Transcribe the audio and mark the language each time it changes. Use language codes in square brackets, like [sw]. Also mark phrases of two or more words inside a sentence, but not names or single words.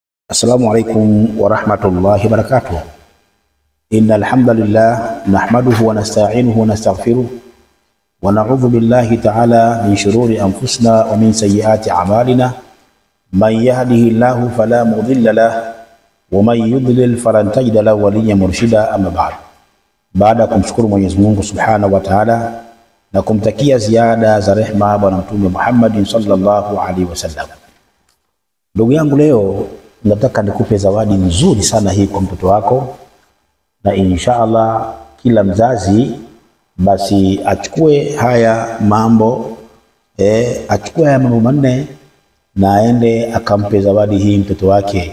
[ar] السلام عليكم ورحمة الله وبركاته. إن الحمد لله نحمده ونستعينه ونستغفره ونعوذ بالله تعالى من شرور أنفسنا ومن سيئات أعمالنا. من يهده الله فلا مضل له ومن يضلل فلن تجد له وليا مرشدا. أما بعد. [sw] Baada kumshukuru Mwenyezi Mungu [ar] سبحانه وتعالى [sw] na kumtakia ziada za rehema Bwana Mtume Muhammad [ar] صلى الله عليه وسلم. [sw] Ndugu yangu, leo nataka nikupe zawadi nzuri sana hii kwa mtoto wako, na inshallah kila mzazi basi achukue haya mambo manne na aende akampe zawadi hii mtoto wake.